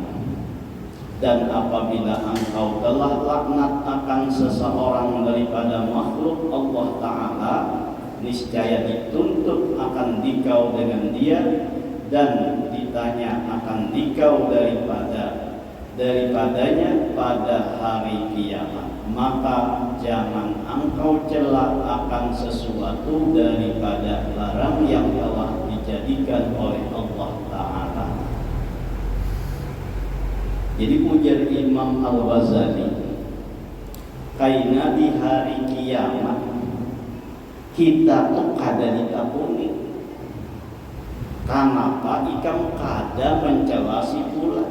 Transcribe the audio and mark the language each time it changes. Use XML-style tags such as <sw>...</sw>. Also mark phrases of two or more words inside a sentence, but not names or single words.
<ms>Dan apabila engkau telah laknat akan seseorang daripada makhluk Allah Ta'ala, niscaya dituntut akan dikau dengan dia dan ditanya akan dikau daripadanya pada hari kiamat. Maka jangan engkau celak akan sesuatu daripada barang yang telah dijadikan oleh Allah Ta'ala.</ms> <bjn>Jadi ujar Imam Al-Ghazali, kaina di hari kiamat kita tuh kada ditapuni. Kenapa ikam kada mencela si fulan?</bjn>